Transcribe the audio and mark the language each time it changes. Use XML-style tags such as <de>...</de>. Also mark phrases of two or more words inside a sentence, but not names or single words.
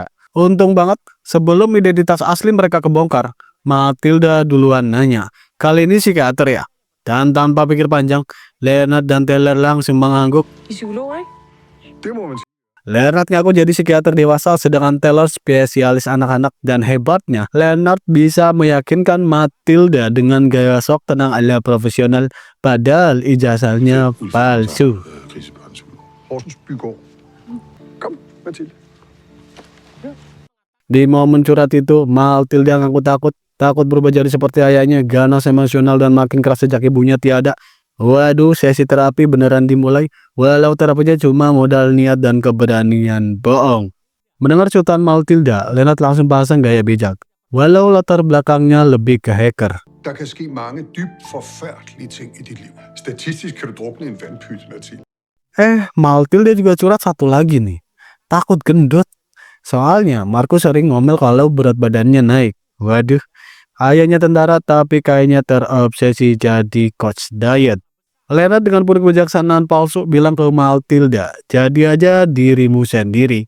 <id>Untung banget, sebelum identitas asli mereka kebongkar, Matilda duluan nanya, kali ini psikiater ya? Dan tanpa pikir panjang, Leonard dan Taylor langsung mengangguk.</id> <da>Det må man sige.</da> <id>Leonard ngaku jadi psikiater dewasa, sedangkan Taylor spesialis anak-anak. Dan hebatnya, Leonard bisa meyakinkan Matilda dengan gaya sok tenang ala profesional, padahal ijazahnya palsu.</id> <da>Krisebørnshul. Horsens Bygård. Kom, Mathilde.</da> <id>Di momen curhat itu, Matilda ngaku takut berubah jadi seperti ayahnya, ganas, emosional, dan makin keras sejak ibunya tiada. Waduh, sesi terapi beneran dimulai, walau terapinya cuma modal niat dan keberanian bohong. Mendengar curhatan Matilda, Leonard langsung pasang gaya bijak, walau latar belakangnya lebih ke hacker.</id> <da>Der kan ske mange dybt forfærdelige ting i dit liv. Statistisk kan du drukne i en vandpyt, Mathilde.</da> <id>Matilda juga curhat satu lagi nih, takut gendut. Soalnya Markus sering ngomel kalau berat badannya naik. Waduh, ayahnya tentara tapi kayaknya terobsesi jadi coach diet. Leonard dengan penuh kebijaksanaan palsu bilang ke Matilda, jadi aja dirimu sendiri.</id>